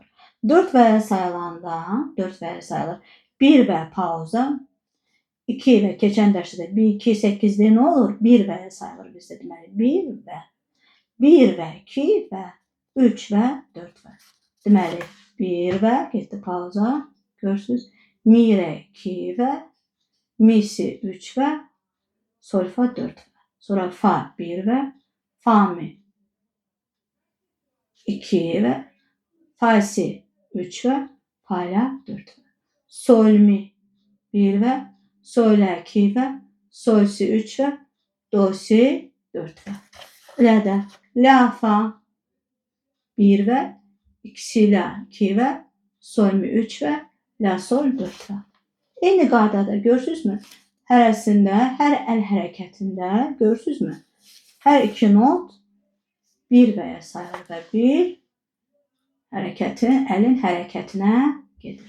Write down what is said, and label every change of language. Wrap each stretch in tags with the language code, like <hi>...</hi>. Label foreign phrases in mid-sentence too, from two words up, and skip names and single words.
<az>4 vərəq sayılanda 4 vərəq sayılır. 1 və pauza, 2 və keçən dərsdə 1, 2, 8-də nə olur? 1 vərəq sayılır bizdə. Deməli 1 və 2 və 3 və 4 və. Deməli 1 və getdi pauza. Görürsünüz? Mi, re, 2 və, mi, si, 3 və, sol, fa, 4 və. Sonra fa, 1 və, fa, mi, 2 və, fa, si, 3 və, fa, la, 4 və. Sol, mi, 1 və, sol, la, 2 və, sol, si, 3 və, do, si, 4 və. La da, la, fa, 1 və, 2, si, la, 2 və, sol, mi, 3 və, la, sol, 4 və. Eyni qaydada görürsünüzmü? Hərəsində, hər əl hərəkətində görürsünüzmü? Hər iki not 1 vərəq sayılır və 1 hərəkətin, əlin hərəkətinə gedir.</az>